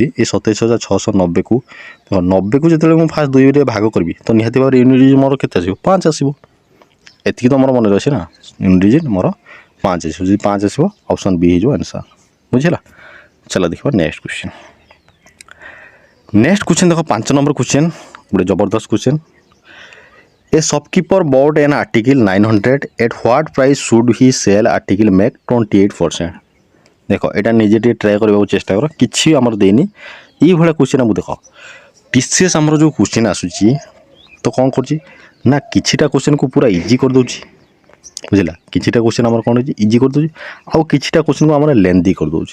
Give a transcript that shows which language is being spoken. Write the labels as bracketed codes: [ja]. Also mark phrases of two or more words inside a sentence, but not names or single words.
[or] ଏ 27,690କୁ 90କୁ ଯେତେବେଳେ ମୁଁ ଫାଷ୍ଟ 2ରେ ଭାଗ କରିବି ତ ନିହାତି ଭାବରେ [en] unit digit [or] ମୋର କେତେ ଆସିବ 5 ଆସିବ। ଏତିକି ତ ମୋର ମନେ ରହିଛି ନା, [en] unit digit [or] ମୋର 5 ଆସିବ। ଯଦି 5 ଆସିବ ଅପସନ୍ B ହେଇଯିବ ଆନ୍ସର୍। ବୁଝିଲା, ଚାଲ ଦେଖିବା [en] next question. next question [or] ଦେଖ 5 ନମ୍ବର କ୍ୱେଶ୍ଚିନ୍, ଗୋଟେ ଜବରଦସ୍ତ କ୍ୱେଶ୍ଚିନ୍। [en] A shopkeeper bought an article 900 at what price should he sell article make 28%? [or] ଦେଖ ଏଇଟା ନିଜେ ଟିକେ ଟ୍ରାଏ କରିବାକୁ ଚେଷ୍ଟା କର, କିଛି ଆମର ଦେଇନି। ଏଇଭଳିଆ କ୍ୱେଶ୍ଚିନ୍ ଆମକୁ ଦେଖ TCS ଆମର ଯେଉଁ କ୍ୱେଶ୍ଚିନ୍ ଆସୁଛି ତ କ'ଣ କରୁଛି ନା କିଛିଟା କ୍ୱେଶ୍ଚିନ୍କୁ ପୁରା ଇଜି କରିଦେଉଛି। ବୁଝିଲା, କିଛିଟା କ୍ୱେଶ୍ଚିନ୍ ଆମର କ'ଣ ହେଉଛି ଇଜି କରିଦେଉଛି, ଆଉ କିଛିଟା କ୍ୱେଶ୍ଚିନ୍କୁ ଆମର ଲେନ୍ଦି କରିଦେଉଛି।